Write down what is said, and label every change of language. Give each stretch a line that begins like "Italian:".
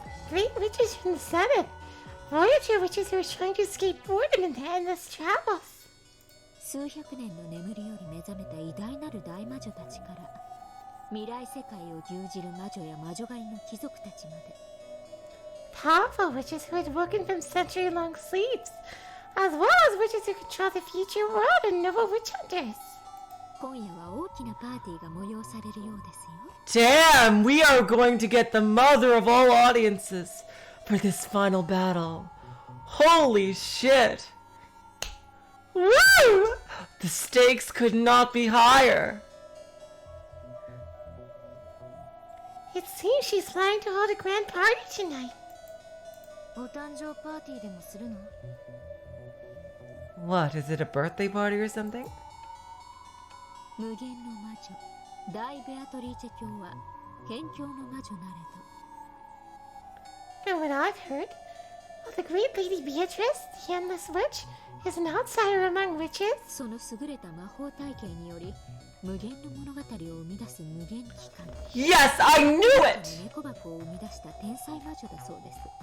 English: Great witches from the Senate. Voyager witches who are trying to escape boredom in their endless travels.
Japanese: 数百年の眠りより目覚めた偉大なる大魔女たちから未来世界を牛耳る魔女や魔女狩りの貴族たちまで
English: Powerful witches who had woken from century-long sleeps, as well as witches who control the future world and noble witch hunters.
Japanese: 今夜は大きなパーティーが催されるようですよ
English: Damn, we are going to get the mother of all audiences for this final battle. Holy shit. Woo! The stakes could not be higher. It seems she's planning to hold a grand party tonight.
Japanese: お誕生パーティーでもするの
English: What, is it a birthday party or something?
Japanese: 無限の魔女大ベアトリーチェ教は辺境の魔女なれど
English: From what I've heard, well, the great lady Beatrice, the endless witch, is an outsider among witches.
Japanese: その優れた魔法体系により無限の物語を生み出す無限機関
English: Yes, I knew it!
Japanese: 猫箱を生み出した天才魔女だそうです